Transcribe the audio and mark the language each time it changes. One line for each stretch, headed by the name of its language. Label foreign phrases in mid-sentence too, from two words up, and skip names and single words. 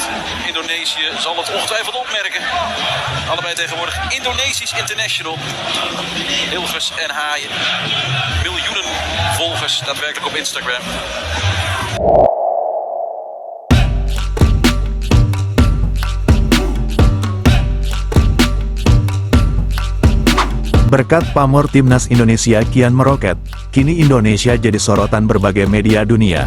Dutch: Indonesië zal het ongetwijfeld opmerken. Allebei tegenwoordig Indonesisch International. Hilgers en Haaien. Miljoenen volgers daadwerkelijk op Instagram.
Indonesian: Berkat pamor timnas Indonesia kian meroket, kini Indonesia jadi sorotan berbagai media dunia.